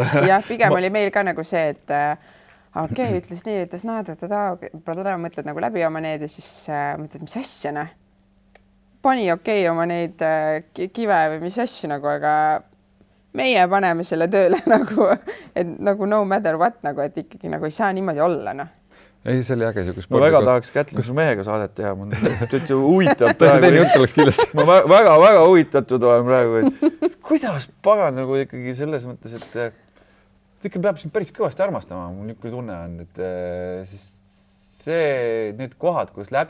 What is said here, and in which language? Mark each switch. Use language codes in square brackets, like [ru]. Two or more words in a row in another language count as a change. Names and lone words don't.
[et] Ja pigem oli meil ka nagu see, et okei, ütles nii, ütles mõtled nagu läbi oma need ja siis mõtled, mis asja, pani okei oma neid kive või mis asju nagu, aga meie paneme selle tööle nagu, et nagu [en] no matter what, [et] nagu, et ikkagi nagu ei saa niimoodi olla, Ei, see oli äge siuke ma väga tahaks Kätlin su mehega saadet teha, ma täitsa huvitav praegu. Ma väga huvitatud olen praegu, et kuidas pagan nagu ikkagi selles mõttes, et ikka peab sind päris kõvasti armastama, mul niisugune tunne on, et siis need kohad, kus läbi